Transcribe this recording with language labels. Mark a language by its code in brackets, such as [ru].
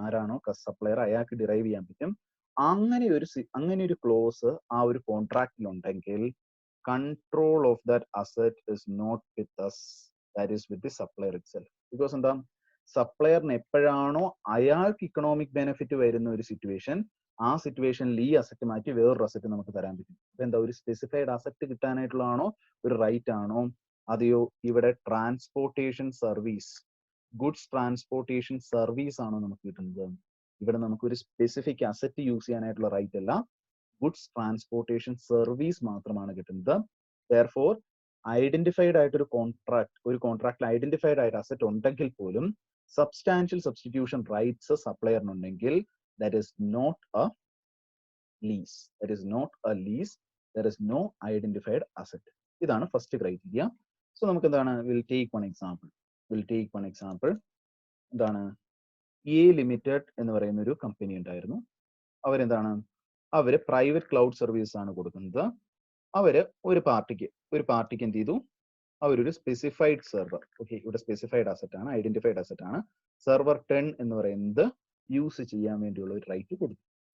[ml] ആരാണോ സപ്ലയർ അയാൾക്ക് ഡിറൈവ് ചെയ്യാൻ പറ്റും. അങ്ങനെ ഒരു ക്ലോസ് ആ ഒരു കോൺട്രാക്റ്റിൽ ഉണ്ടെങ്കിൽ [en] control of that asset is not with us, that is with the supplier itself. [ml] Because എന്താ, സപ്ലയറിന് എപ്പോഴാണോ അയാൾക്ക് ഇക്കണോമിക് ബെനിഫിറ്റ് വരുന്ന ഒരു സിറ്റുവേഷൻ, ആ സിറ്റുവേഷനിൽ ഈ അസറ്റ് മാറ്റി വേറൊരു അസറ്റ് നമുക്ക് തരാൻ പറ്റും. അപ്പൊ എന്താ, ഒരു സ്പെസിഫൈഡ് അസറ്റ് കിട്ടാനായിട്ടുള്ളതാണോ, ഒരു റൈറ്റ് ആണോ, അതെയോ ഇവിടെ transportation service, goods transportation service ആണോ നമുക്ക് കിട്ടുന്നത്? ഇവിടെ നമുക്ക് ഒരു സ്പെസിഫിക് അസറ്റ് യൂസ് ചെയ്യാനായിട്ടുള്ള റൈറ്റ് അല്ല, ഗുഡ്സ് ട്രാൻസ്പോർട്ടേഷൻ സർവീസ് മാത്രമാണ് കിട്ടുന്നത്. Therefore, ഐഡന്റിഫൈഡ് ആയിട്ട് ഒരു കോൺട്രാക്റ്റിൽ ഐഡന്റിഫൈഡ് ആയിട്ട് അസറ്റ് ഉണ്ടെങ്കിൽ പോലും substantial substitution rights സപ്ലയറിനുണ്ടെങ്കിൽ [en] that is not a lease. There is no identified asset. [ml] ഇതാണ് ഫസ്റ്റ് ക്രൈറ്റീരിയ. [en] so [ml] നമുക്ക് എന്താണ്, [en] Will take one example. [ml] എന്താണ്, എ ലിമിറ്റഡ് എന്ന് പറയുന്ന ഒരു കമ്പനി ഉണ്ടായിരുന്നു. അവര് പ്രൈവറ്റ് ക്ലൗഡ് സർവീസ് ആണ് കൊടുക്കുന്നത്. അവര് ഒരു പാർട്ടിക്ക് എന്ത് ചെയ്തു, അവരൊരു സ്പെസിഫൈഡ് സെർവർ, ഓക്കെ, ഇവിടെ സ്പെസിഫൈഡ് അസറ്റ് ആണ്, ഐഡന്റിഫൈഡ് അസറ്റ് ആണ്, സെർവർ 10 എന്ന് പറയുന്നത് യൂസ് ചെയ്യാൻ വേണ്ടിയുള്ള ഒരു റൈറ്റ് കൊടുത്തു.